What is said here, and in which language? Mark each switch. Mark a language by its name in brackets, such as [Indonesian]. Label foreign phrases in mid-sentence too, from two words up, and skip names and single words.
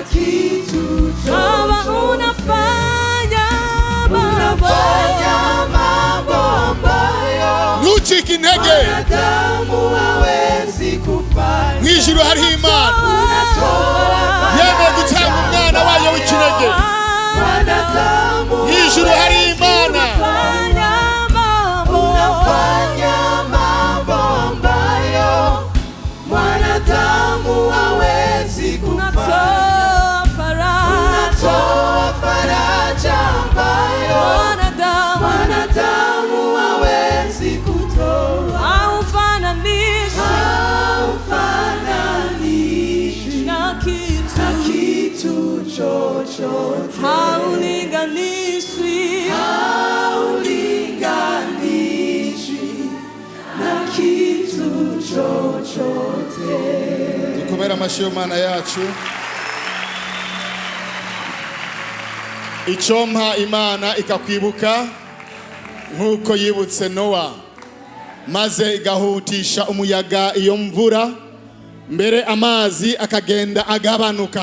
[Rundi] Ntucike intege, mw'ijuru hariho Imana yemeye gutanga umwana wayo w'ikinege. Mw'ijuru hariho Imana [Swahili] mwanadamu hawezi kufanya, unatoa faraja ambayo mwanadamu hawezi kutoa. Haufananishi na kitu chochote, haulinganishwi na kitu chochote. [Rundi] Dukomera amashyi Imana yacu. Icompa Imana ikakwibuka nk'uko yibutse Nowa, maze igahutisha umuyaga iyo mvura, mbere amazi akagenda agabanuka.